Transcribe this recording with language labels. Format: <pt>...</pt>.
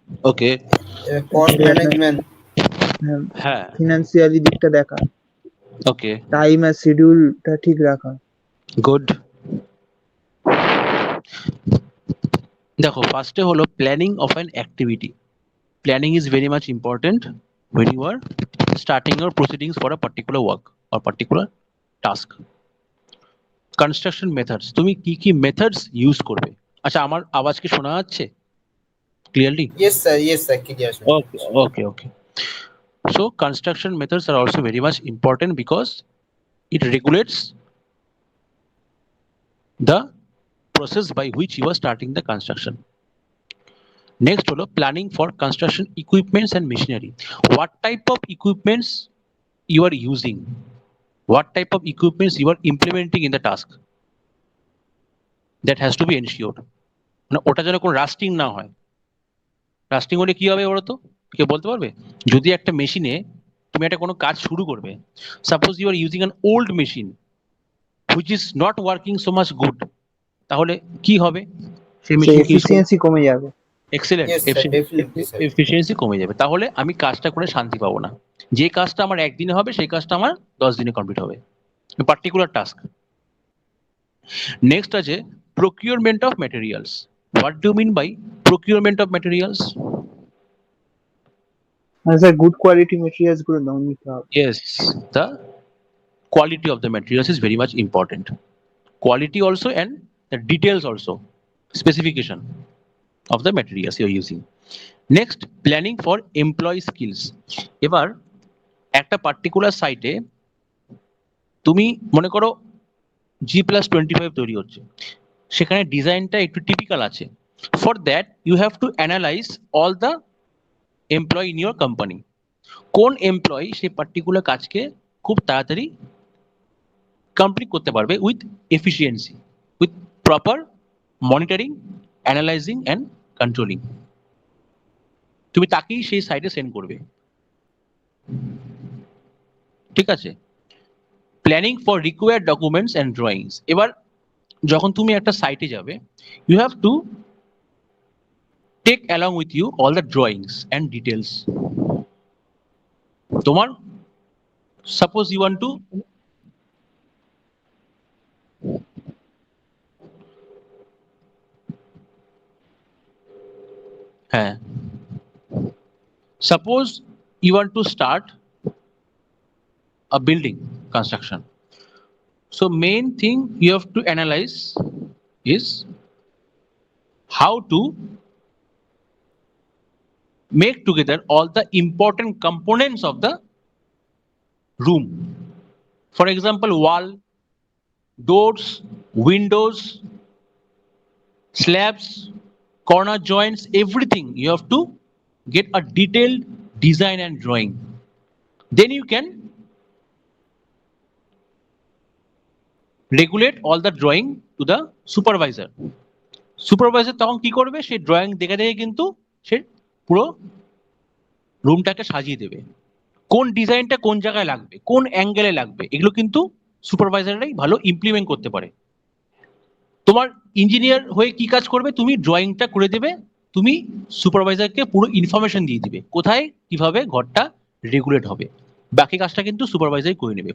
<en>okay, cost management,</en> <bn>হ্যাঁ financially দিকটা দেখা,</bn> <en>okay,</en> <bn>টাইম আর শিডিউলটা ঠিক রাখা।</bn> <en>Good. দেখো ফার্স্টে হলো planning of an activity. Planning is very much important when you are starting your proceedings for a particular work or particular task.</en> <bn>Construction methods, তুমি কি কি মেথডস ইউজ করবে? আচ্ছা আমার আওয়াজ কি শোনা যাচ্ছে clearly?</bn> <en>Yes sir clear. Okay, okay, okay. So construction methods are also very much important because it regulates the process by which you are starting the construction. Next</en> <bn>holo</bn> <en>planning for construction equipments and machinery. What type of equipments you are using? What type of equipments you are implementing in the task? That has to be ensured.</en> <bn>মানে ওটা যেন কোনো lasting না হয়, lasting হলে কি হবে বলো তো, কেউ বলতে পারবে? যদি একটা মেশিনে তুমি একটা কোনো কাজ শুরু করবে,</bn> <en>suppose you are using an old machine which is not working so much good,</en> <bn>তাহলে কি হবে? সেই সে মেশিন ইউজ করে এফিসিয়েন্সি কমে যাবে।</bn> <en>Excellent yes sir, definitely sir.</en> <bn>Efficiency কমে যাবে, তাহলে আমি কাজটা করে শান্তি পাবো না। যে কাজটা আমার একদিনে হবে সেই কাজটা আমার 10 দিনে কমপ্লিট হবে, পার্টিকুলার টাস্ক।</bn> <en>Next আছে procurement of materials. What do mean by procurement of materials?</en> <bn>মানে স্যার গুড কোয়ালিটি মেটেরিয়ালস গুলো নিতে হবে।</bn> <en>Yes, the quality of the materials is very much important. Quality also and the details also, specification of the materials you are using. Next, planning for employee skills.</en> <bn>এবার একটা particular সাইটে তুমি মনে করো G+25 তৈরি হচ্ছে, সেখানে ডিজাইনটা একটু টিপিক্যাল আছে।</bn> <en>For that you have to analyze all the employee in your company.</en> <bn>কোন এমপ্লয়ি সেই পার্টিকুলার কাজকে খুব তাড়াতাড়ি কমপ্লিট করতে পারবে</bn> <en>with efficiency, with proper monitoring, analyzing and controlling,</en> <bn>তুমি তাকেই সেই সাইটে সেন্ড করবে। ঠিক আছে?</bn> <en>Planning for required documents and drawings.</en> <bn>এবার যখন তুমি একটা সাইটে যাবে,</bn> <en>You have to take along with you all the drawings and details.</en> <bn>তোমার</bn> <en>Suppose you want to হ্যাঁ, suppose you want to start a building construction, so main thing you have to analyze is how to make together all the important components of the room. For example, wall, doors, windows, slabs, corner joints, everything you have to get a detailed design and drawing. Then you can regulate all the drawing to the supervisor.</en> <bn>Supervisor তখন কি করবে? সেই drawing দেখে দেখে কিন্তু সে পুরো রুমটাকে সাজিয়ে দেবে। কোন ডিজাইনটা কোন জায়গায় লাগবে, কোন অ্যাঙ্গেলে লাগবে, এগুলো কিন্তু সুপারভাইজাররাই ভালো ইমপ্লিমেন্ট করতে পারে। তোমার ইঞ্জিনিয়ার হয়ে কি কাজ করবে? তুমি ড্রয়িংটা করে দেবে, তুমি সুপারভাইজারকে পুরো ইনফরমেশন দিয়ে দিবে কোথায় কিভাবে ঘরটা রেগুলেট হবে, বাকি কাজটা কিন্তু সুপারভাইজার করে নেবে।</bn>